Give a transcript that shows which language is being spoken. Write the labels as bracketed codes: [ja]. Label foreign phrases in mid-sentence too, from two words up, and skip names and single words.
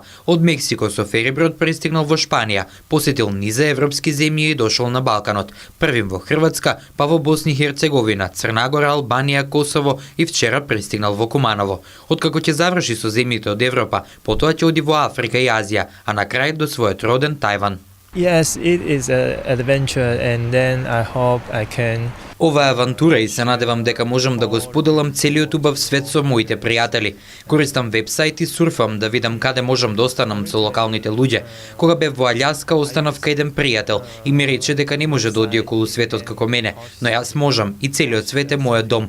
[mk] Од Мексико со фериброд пристигнал во Шпанија, посетил низа европски земји и дошол на Балканот. Првим во Хрватска, па во Босна и Херцеговина, Црна Гора, Албанија, Косово и вчера пристигнал во Куманово. Откако ќе заврши со земјите од Европа, потоа ќе оди во Африка и Азија, а на крај до својот роден Тајван. [en] Yes, it is an adventure and then I hope I can. [mk] Ова е авантура и се надевам дека можам да го споделам целиот убав свет со моите пријатели. Користам вебсайт и сурфам да видам каде можам да останам со локалните луѓе. Кога бев во Аљаска, останав кај еден пријател и ми рече дека не може да оди околу светот како мене, но јас можам и целиот свет е мојот дом.